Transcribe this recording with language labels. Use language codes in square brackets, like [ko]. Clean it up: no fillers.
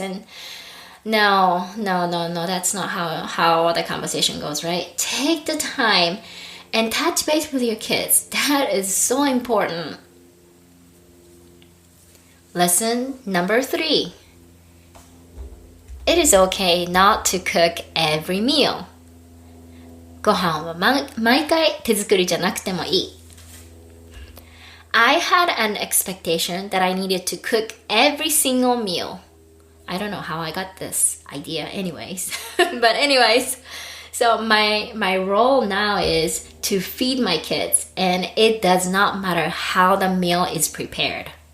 [en] And no, that's not how the conversation goes, right? Take the time and touch base with your kids. That is so important. Lesson number 3. It is okay not to cook every meal. [ja] ご飯は毎回手作りじゃなくてもいい. [en] I had an expectation that I needed to cook every single meal. I don't know how I got this idea anyways. But anyways, so my role now is to feed my kids, and it does not matter how the meal is prepared.